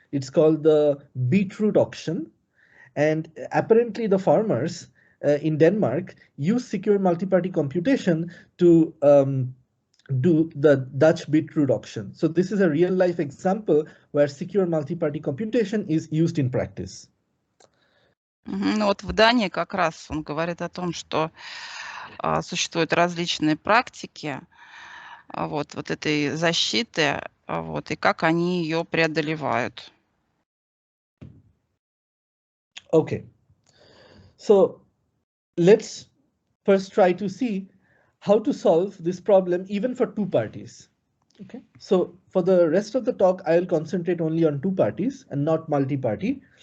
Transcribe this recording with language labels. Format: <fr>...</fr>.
<en>It's called the Beetroot Auction. And apparently the farmers in Denmark use secure multi-party computation to do the Dutch Beetroot Auction. So this is a real life example where secure multi-party computation is used in practice.</en> <ru>Ну вот в Дании как раз он говорит о том, что существуют различные практики вот этой защиты, вот, и как они ее преодолевают.</ru> <en>Okay, so let's first try to see how to solve this problem even for two parties. Okay, so for the rest of the talk, I'll concentrate only on two parties and not multi-party.</en>